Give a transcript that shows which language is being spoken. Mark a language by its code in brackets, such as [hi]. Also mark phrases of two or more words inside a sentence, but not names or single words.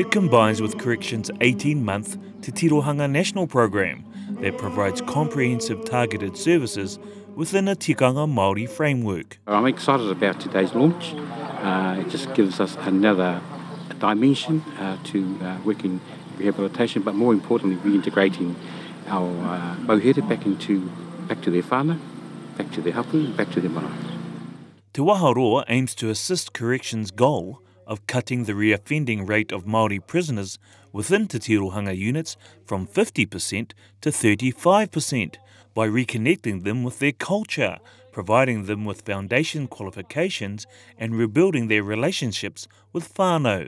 [en] It combines with Corrections' 18-month Te Tirohanga National Program that provides comprehensive targeted services within a [mi] tikanga Māori [en] framework. I'm excited about today's launch. It just gives us another dimension to work in rehabilitation, but more importantly reintegrating our mauhere back to their whānau, back to their hapu, back to their marae. Te Waharoa aims to assist Corrections' goal of cutting the reoffending rate of Māori prisoners within Te Tirohanga units from 50% to 35% by reconnecting them with their culture, providing them with foundation qualifications and rebuilding their relationships with whānau.